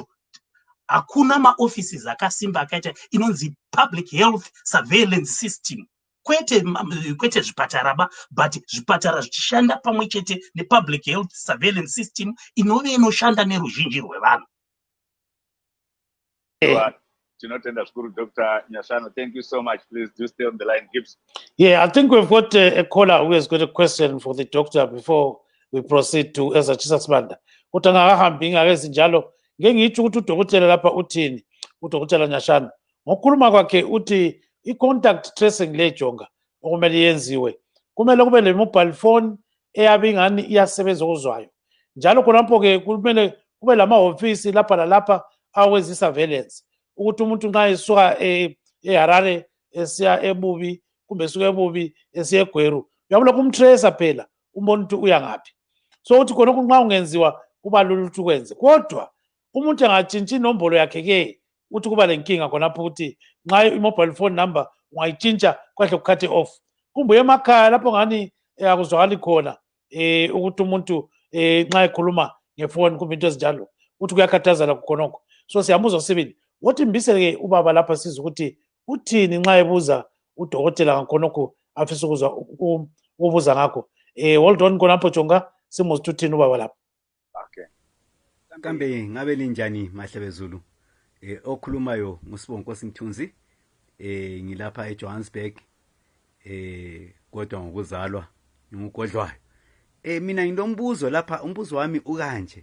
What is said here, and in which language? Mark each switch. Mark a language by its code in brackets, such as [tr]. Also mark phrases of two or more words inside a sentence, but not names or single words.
[sn] Hakuna maoffices akasimba akaita inonzi [en] public health surveillance system. [sn] Kwete zvipatara ba, but zvipatara zvichishanda pamwe chete [en] nepublic health surveillance system [sn] inove inoshanda neruzhinji rwevanhu. Tinotenda zvikuru Dr. Nyashana. [en] Thank you so much. Please do stay on the line, Gibbs. Yeah, I think we've got a caller who has got a question for the doctor before we proceed to Ezra Smanda. [nd] Utanga ngezi njalo ngengitsho ukuthi udokotela lapha uthini, udokotela Nyashana ngokukhuluma kwakhe uthi i- [en] contact tracing [nd] le jonga okumele yenziwe kumele kube le [en] mobile phone [nd] eyabe ingani iyasebenza okuzwayo, njalo khonapho ke kumele kube lamahhovisi lapha lalapha awenza i-surveillance ukuthi umuntu nxa esuka eHarare esiya eBubi kumbe esuka eBubi esiya eGweru uyabona kumtracer phela umbona ukuthi uya ngaphi. So uthi khonokho nxa ungenziwa kuba lula ukuthi ukwenze, kodwa umuntu angatshintshi inombolo yakhe ke uthi kuba lenkinga khonapho ukuthi nxa i- [en] mobile phone number [nd] ungayitshintsha kwahle kukhathe off. Kumbuye emakhaya lapho ngani akuzwakali khona ukuthi umuntu nxa ekhuluma ngefoni kumbe into ezinjalo uthi kuyakhathazana khonokho. So siyambuza sibili wothi mbisele ke ubaba lapha sizwe ukuthi uthini nxa ebuza udokotela ngakhonokho afisa ukuzwa ukubuza ngakho. [en] Hold on [nd] khonapho jonga simuzwe uthini ubaba lapha. Okay. Kambe ngabe linjani Mahlebezulu? Okhulumayo nguSibonkosi Mthunzi. Ngilapha eJohannesburg. Kodwa ngokuzalwa ngugodlwayo. Mina nginombuzo lapha, umbuzo wami ukanje.